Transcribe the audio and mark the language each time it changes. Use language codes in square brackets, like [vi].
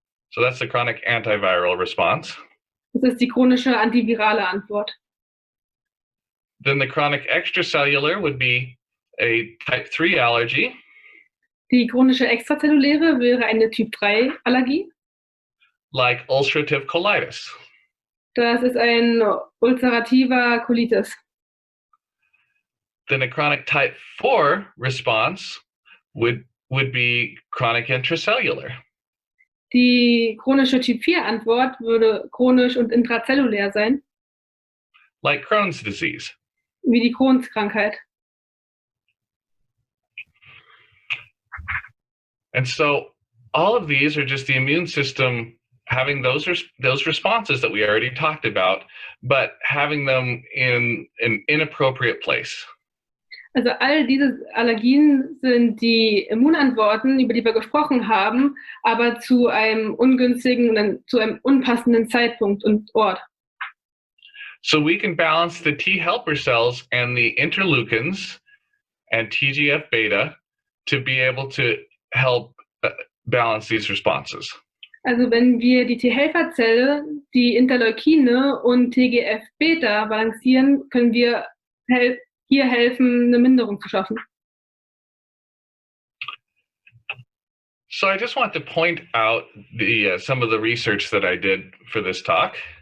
[en] So that's the chronic antiviral response. [de] Das ist die chronische antivirale Antwort. [en] Then the chronic extracellular would be a type 3 allergy. [de] Die chronische extrazelluläre wäre eine Typ 3 Allergie. [en] Like ulcerative colitis. [de] Das ist ein ulcerativer Colitis. [en] Then a chronic type 4 response would be chronic intracellular. [de] Die chronische Typ 4 Antwort würde chronisch und intrazellulär sein. [en] Like Crohn's disease. [de] Wie die Crohn's-Krankheit. [en] And so all of these are just the immune system having those responses that we already talked about, but having them in an inappropriate place. [de] Also all diese Allergien sind die Immunantworten, über die wir gesprochen haben, aber zu einem ungünstigen und zu einem unpassenden Zeitpunkt und Ort. [en] So we can balance the T helper cells and the interleukins and TGF-beta to be able to help balance these responses. [de] Also wenn wir die T-Helferzelle, die Interleukine und TGF-Beta balancieren, können wir hier helfen, eine Minderung zu schaffen. [en] So I just want to point out some of the research that I did for this talk.